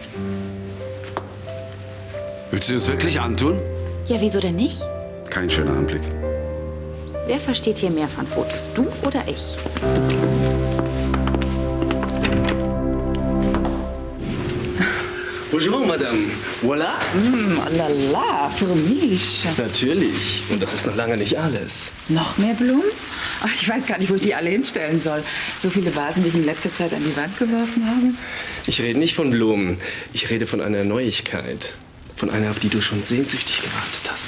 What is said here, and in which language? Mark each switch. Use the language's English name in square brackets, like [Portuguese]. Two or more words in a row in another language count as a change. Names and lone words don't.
[German] Willst du es wirklich antun? Ja, wieso denn nicht? Kein schöner Anblick. Wer versteht hier mehr von Fotos, du oder ich? [French] Bonjour, Madame. Voilà. La la, [German] für mich. Natürlich. Und das ist noch lange nicht alles. Noch mehr Blumen? Ach, ich weiß gar nicht, wo ich die alle hinstellen soll. So viele Vasen, die ich in letzter Zeit an die Wand geworfen habe. Ich rede nicht von Blumen. Ich rede von einer Neuigkeit. Von einer, auf die du schon sehnsüchtig gewartet hast.